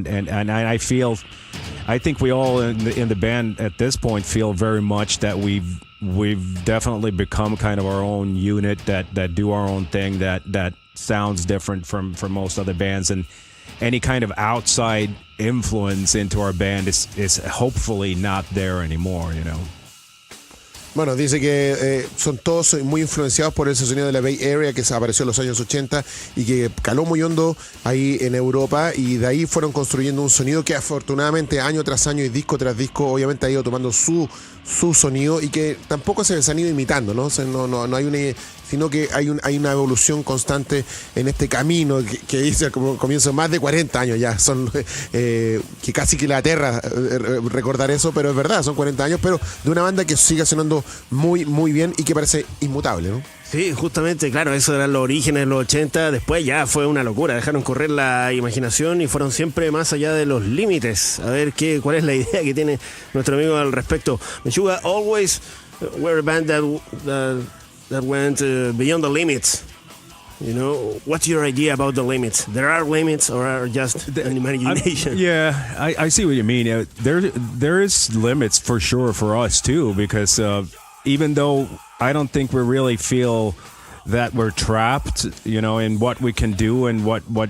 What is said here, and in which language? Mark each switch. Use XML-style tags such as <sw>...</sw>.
<en>And I think we all in the band at this point feel very much that we've definitely become kind of our own unit that do our own thing, that sounds different from most other bands, and any kind of outside influence into our band is hopefully not there anymore, you know.</en> <es>Bueno, dice que son todos muy influenciados por ese sonido de la Bay Area que apareció en los años 80 y que caló muy hondo ahí en Europa, y de ahí fueron construyendo un sonido que afortunadamente año tras año y disco tras disco obviamente ha ido tomando su sonido, y que tampoco se han ido imitando, ¿no? O sea, no hay una, sino que hay una evolución constante en este camino que dice como comienzo más de 40 años ya, son que casi que la aterra recordar eso, pero es verdad, son 40 años, pero de una banda que sigue sonando muy, muy bien y que parece inmutable, ¿no? Sí, justamente, claro, eso eran los orígenes de los 80, después ya fue una locura, dejaron correr la imaginación y fueron siempre más allá de los límites. A ver cuál es la idea que tiene nuestro amigo al respecto.</es> <en>Meshuggah always were a band that went beyond the limits. You know, what's your idea about the limits? There are limits, or are just an imagination? I see what you mean. There is limits for sure for us too, because even though I don't think we really feel that we're trapped, you know, in what we can do and what</en>